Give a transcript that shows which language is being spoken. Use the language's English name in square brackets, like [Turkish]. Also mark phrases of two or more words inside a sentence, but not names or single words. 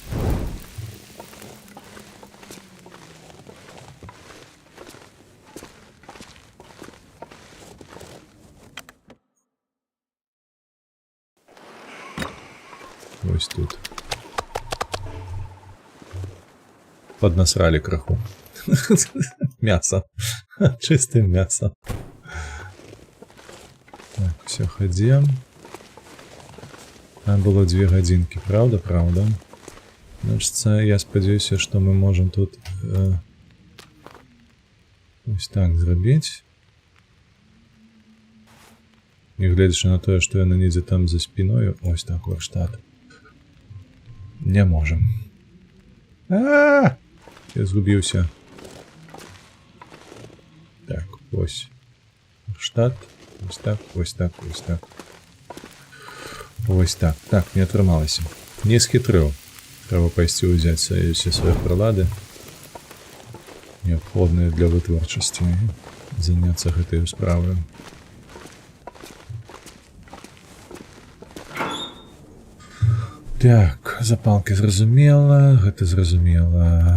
[Belarusian] Ось тут. [Russian] Поднасрали краху. Мясо. Чистое мясо. Так, все, ходим. Там было 2 годинки, правда? Правда. [Belarusian] Значит, я спадзяюся, што мы можам тут ось так зрабіць. І гледзячы на тое, што яна недзе там за спіною, ось так варштат. Не можам. Я згубіўся. Так, ось. Варштат. Ось так, ось так, ось так. Ось так. Так, не атрымалася. Не схітрыў. Трэба пайсці ўзяць усе свае прылады, неабходныя для вытворчасці, і заняцца гэтай справай. Так, запалкі зразумела, гэта зразумела.